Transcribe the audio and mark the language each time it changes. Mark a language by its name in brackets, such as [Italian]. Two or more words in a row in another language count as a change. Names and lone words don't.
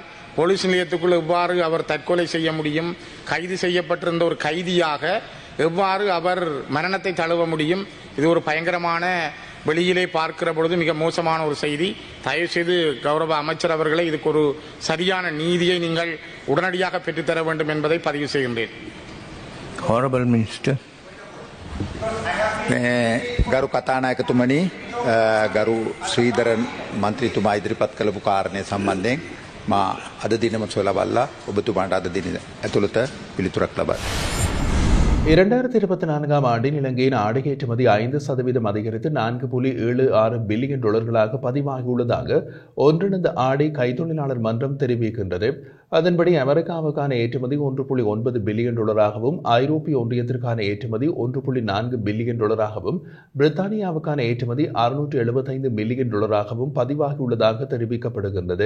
[Tamil] போலீஸ் நிலையத்துக்குள் எவ்வாறு அவர் தற்கொலை செய்ய முடியும்? கைது செய்யப்பட்டிருந்த ஒரு கைதியாக எவ்வாறு அவர் மரணத்தை தழுவ முடியும்? இது ஒரு பயங்கரமான, வெளியிலே பார்க்கிற பொழுது மிக மோசமான ஒரு செய்தி. தயவுசெய்து கௌரவ அமைச்சர் அவர்களை இதுக்கு ஒரு சரியான நீதியை நீங்கள் உடனடியாக பெற்றுத்தர வேண்டும் என்பதை பதிவு செய்கின்றேன். [English] Honorable Minister. [Sinhala] ගරු කතානායකතුමනි, ගරු ශ්‍රීධරන් මන්ත්‍රීතුමා ඉදිරිපත් කළපු කාරණය සම්බන්ධයෙන් මා අද දිනම සොයලා බලලා ඔබතුමාට අද දින ඇතුළත පිළිතුරක් ලබා [Tamil] 2024ஆம் ஆண்டின் இலங்கையின் ஆடை ஏற்றுமதி 5% அதிகரித்து $4.76 பில்லியன் பதிவாகியுள்ளதாக ஒன்றிணைந்த ஆடை கைத்தொழிலாளர் மன்றம் தெரிவிக்கின்றது. அதன்படி அமெரிக்காவுக்கான ஏற்றுமதி $1.9 பில்லியன், ஐரோப்பிய ஒன்றியத்திற்கான ஏற்றுமதி $1.4 பில்லியன், பிரித்தானியாவுக்கான ஏற்றுமதி $675 மில்லியன் பதிவாகியுள்ளதாக தெரிவிக்கப்படுகின்றது.